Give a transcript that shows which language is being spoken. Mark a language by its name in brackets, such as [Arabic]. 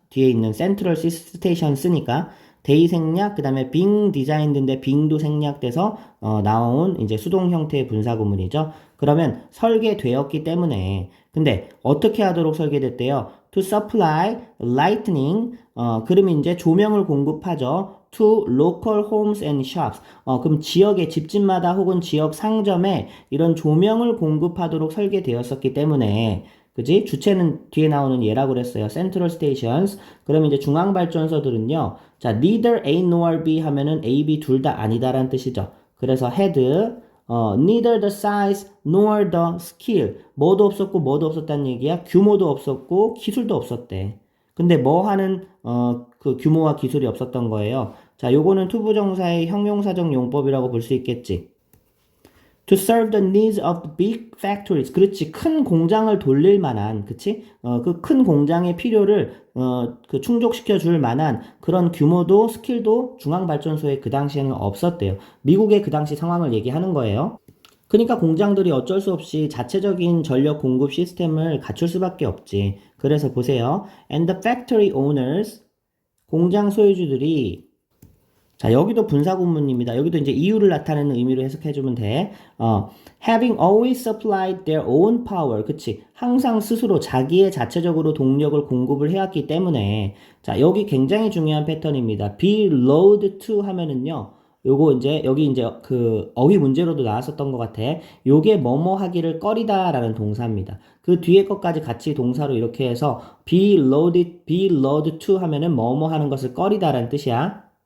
[Korean] 뒤에 있는 센트럴 스테이션 쓰니까 데이 생략, 그 다음에 [English] being designed [Korean] 인데 being도 생략돼서 나온 이제 수동 형태의 분사구문이죠. 그러면 설계되었기 때문에 근데 어떻게 하도록 설계됐대요? [English] To supply lightning, [Korean] 그러면 이제 조명을 공급하죠. [English] To local homes and shops. [Korean] 그럼 지역의 집집마다 혹은 지역 상점에 이런 조명을 공급하도록 설계되었었기 때문에 그지? 주체는 뒤에 나오는 얘라고 그랬어요. [English] Central Stations. [Korean] 그러면 이제 중앙발전소들은요. 자, [English] neither A nor B [Korean] 하면은 A, B 둘 다 아니다라는 뜻이죠. 그래서 [English] had, neither the size nor the skill. [Korean] 뭐도 없었고 뭐도 없었다는 얘기야. 규모도 없었고 기술도 없었대. 근데 뭐 하는 그 규모와 기술이 없었던 거예요. 자, 요거는 투부정사의 형용사적 용법이라고 볼 수 있겠지. [English] To serve the needs of the big factories. [Korean] 그렇지. 큰 공장을 돌릴 만한, 그치? 그 큰 공장의 필요를, 그 충족시켜 줄 만한 그런 규모도 스킬도 중앙발전소에 그 당시에는 없었대요. 미국의 그 당시 상황을 얘기하는 거예요. 그러니까 공장들이 어쩔 수 없이 자체적인 전력 공급 시스템을 갖출 수밖에 없지. 그래서 보세요. [English] And the factory owners, [Korean] 공장 소유주들이 자, 여기도 분사구문입니다. 여기도 이제 이유를 나타내는 의미로 해석해주면 돼. [English] Having always supplied their own power. [Korean] 그치. 항상 스스로 자기의 자체적으로 동력을 공급을 해왔기 때문에. 자, 여기 굉장히 중요한 패턴입니다. [English] be load to [Korean] 하면은요. 요거 이제, 여기 이제 그 어휘 문제로도 나왔었던 것 같아. 요게 뭐뭐 하기를 꺼리다라는 동사입니다. 그 뒤에 것까지 같이 동사로 이렇게 해서 [English] be load to [Korean] 하면은 뭐뭐 하는 것을 꺼리다라는 뜻이야.